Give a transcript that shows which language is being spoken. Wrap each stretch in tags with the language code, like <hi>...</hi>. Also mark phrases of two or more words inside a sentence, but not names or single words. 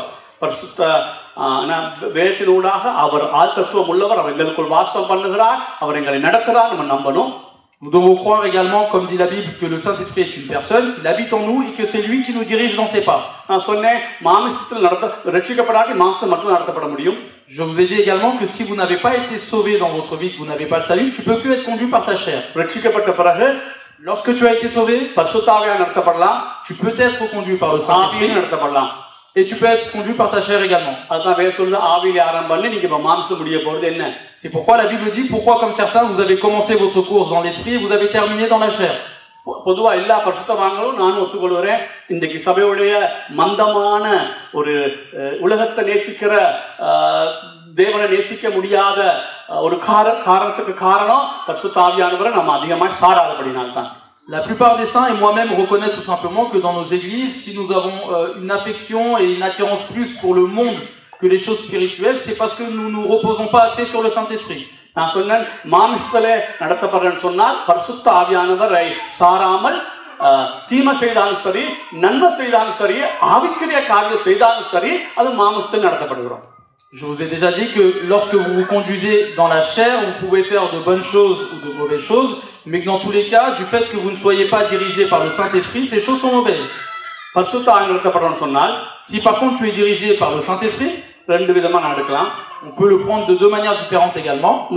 <ta>பரிசுத்த வேதத்தினூடாக அவர் ஆழ்த்தத்துவம் உள்ளவர், அவர் எங்களுக்குள் வாசம் பண்ணுகிறார், அவர் எங்களை நடத்துகிறார், நம்ம நம்பணும்.</ta> <fr>Nous devons croire également, comme dit la Bible, que le Saint-Esprit est une personne, qu'il habite en nous et que c'est lui qui nous dirige dans ses pas.</fr> <ta>நான் சொன்னேன், மாம்சத்தில் ரட்சிக்கப்படாட்டி மாம்சம் மட்டும் நடத்தப்பட முடியும்.</ta> <fr>Je vous ai dit également que si vous n'avez pas été sauvé dans votre vie, que vous n'avez pas le salut, tu peux que être conduit par ta chair.</fr> <ta>ரட்சிக்கப்பட்ட பிறகு</ta> <fr>lorsque tu as été sauvé,</fr> <ta>பரிசுத்த ஆவியால் நடத்தப்படலாம்.</ta> <fr>tu peux être conduit par le Saint-Esprit.</fr> <ta>ஆவியால் நடத்தப்படலாம்.</ta> <fr>Et tu peux être conduit par ta chair également. C'est pourquoi la Bible dit, pourquoi comme certains vous avez commencé votre course dans l'esprit et vous avez terminé dans la chair.</fr> <ta>பொதுவா எல்லா பரிசுத்தவான்களும் நானும் ஒத்துக்கொள்கிறேன். இன்றைக்கு சபையுடைய மந்தமான ஒரு உலகத்தை நேசிக்கிற தேவனை நேசிக்க முடியாத ஒரு காரணத்துக்கு காரணம் பரிசுத்த ஆவியானவரை நம்ம அதிகமாக சாராதபடினால்தான்.</ta> <fr>La plupart des saints et moi-même reconnaissent tout simplement que dans nos églises, si nous avons une affection et une attirance plus pour le monde que les choses spirituelles, c'est parce que nous nous reposons pas assez sur le Saint-Esprit.</fr> <ta>நான் சொன்னேன், மாமிசத்திலே நடத்தப்படுறேன்னு சொன்னால் பரிசுத்த ஆவியானவரை சாராமல் தீமை செய்தாலும் சரி, நன்மை செய்தாலும் சரி, ஆவிக்குரிய காரியம் செய்தாலும் சரி, அது மாமிசத்தில் நடத்தப்படுகிறோம்.</ta> <fr>Je vous ai déjà dit que lorsque vous vous conduisez dans la chair, vous pouvez faire de bonnes choses ou de mauvaises choses, mais que dans tous les cas, du fait que vous ne soyez pas dirigé par le Saint-Esprit, ces choses sont mauvaises. Si par contre tu es dirigé par le Saint-Esprit, on peut le prendre de deux manières différentes également.</fr>